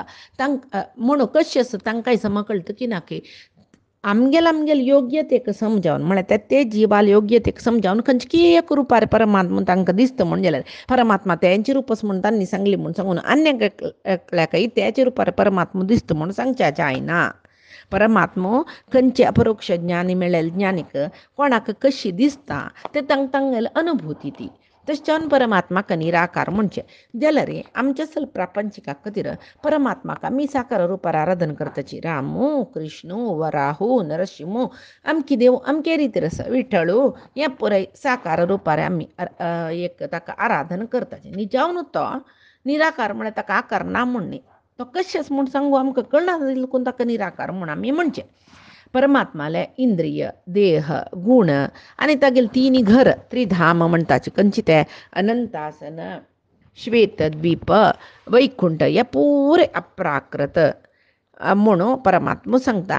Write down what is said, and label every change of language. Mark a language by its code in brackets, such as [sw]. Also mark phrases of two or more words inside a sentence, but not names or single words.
[kok] म्हणून कशें आसा तांकांय सम कळटा की ना की आमगेल योग्यतेक समजावन म्हळ्यार ते जिवाल योग्यतेक समजावन खंयची एक रुपार परमात्मा तांकां दिसता म्हण जाल्यार परमात्मा तेंची रूपस म्हूण तांणी सांगली म्हूण सांगून अन्य एकल्याकय तेचे रुपार परमात्मा दिसता म्हूण सांगचे जायना. परमात्मो खंयचे अपरोक्ष ज्ञानी मेळ्ळेले ज्ञानीक कोणाक कशी दिसता ते तांगेली अनुभूती ती. तशें परमात्माक निराकार म्हणचे. जाल्यार आमच्या सल प्रापंचिका खातीर परमात्माक आमी साकार रुपार आराधन करताची. रामो कृष्णो वराहो नरसिंहो अमकी देव अमके रितीर आसा. विठ्ठळू हे पुराय साकार रुपार आमी एक ताका आराधन करताचे. निजावन तो निराकार म्हळ्यार ताका आकार ना म्हणणे तो कशेंच म्हूण सांगू आमकां कळना देखून ताका निराकार म्हूण आमी म्हणचे. परमात्माले इंद्रिय देह गुण आनी तागेले तिनी घर त्रिधाम म्हणटाचे खंयची ते अनंतासन श्वेतद्वीप वैकुंठ हे पुरे अप्राकृत म्हणून परमात्मा सांगता.